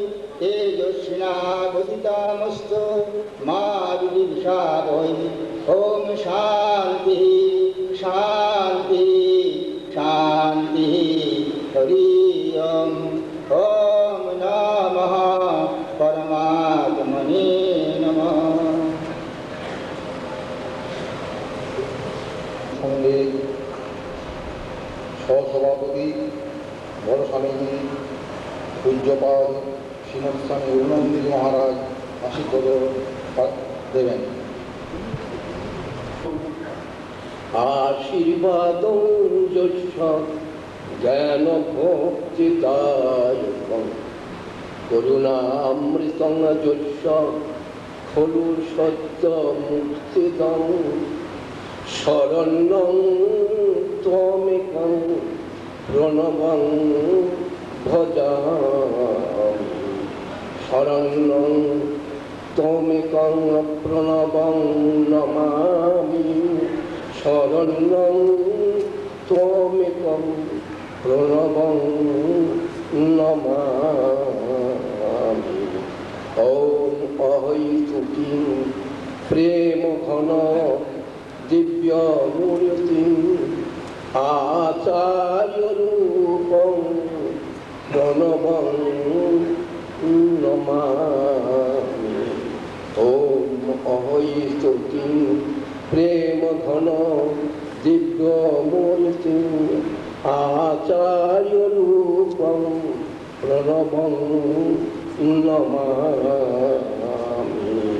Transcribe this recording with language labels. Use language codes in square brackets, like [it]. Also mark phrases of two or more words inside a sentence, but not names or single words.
[sa] तेजस्विनावधीतमस्तु मा विद्विषावहै ओम शान्ति शान्ति शान्ति हरि ओम नमः परमात्मने नमः [bn] সঙ্গে সহসভাপতি বড় স্বামীজি পূজ্যপাল শ্রীমৎ স্বামী অরুণানন্দজি মহারাজ আশীর্বাদ দেবেন। [sa] আশীর্বাদ যস্য জ্ঞান ভক্তিদায়কং করুণামৃতং যস্য খলু সত্য মুক্তিদং শরণ্যং ত্বমেকং প্রণবং ভজামি শরণ্যং ত্বমেকং প্রণবং নমামি শরণ্যং ত্বমেকং প্রণবং নমামি ওম অহৈতুকীং প্রেম ঘন দিব্য মূর্তি আচার্য রূপং প্রণবং নমামি ওম অহৈতুকী প্রেম ঘন দিব্য মূর্তি আচার্য রূপং প্রণবং নমামি।